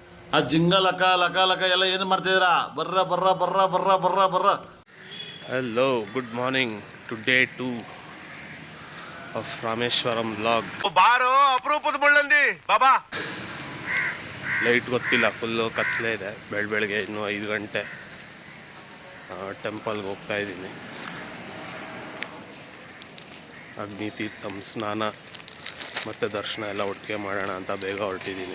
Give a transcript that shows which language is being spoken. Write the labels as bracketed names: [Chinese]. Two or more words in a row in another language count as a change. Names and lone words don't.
[Kannada] ಆ ಜಿಂಗ ಲಕ ಲಕ ಲಕ ಎಲ್ಲ ಏನು ಮಾಡ್ತಿದ್ದೀರಾ? ಬರ್ರ ಬರ್ರ ಬರ್ರ ಬರ್ರ ಬರ್ರ ಬರ್ರ. ಹಲೋ, [English] Good morning to day 2 of Rameshwaram vlog. [Kannada] ಬಾರೋ ಅಪರೂಪದ ಮುಳ್ಳಂದಿ ಬಾಬಾ. ಲೈಟ್ ಗೊತ್ತಿಲ್ಲ, ಫುಲ್ಲು ಕತ್ಲೆ ಇದೆ. ಬೆಳಗ್ಗೆ ಇನ್ನೂ 5 ಗಂಟೆ. ಟೆಂಪಲ್ಗೆ ಹೋಗ್ತಾ ಇದ್ದೀನಿ. ಅಗ್ನಿ ತೀರ್ಥಂ ಸ್ನಾನ ಮತ್ತು ದರ್ಶನ ಎಲ್ಲ ಒಟ್ಟಿಗೆ ಮಾಡೋಣ ಅಂತ ಬೇಗ ಹೊರಟಿದ್ದೀನಿ.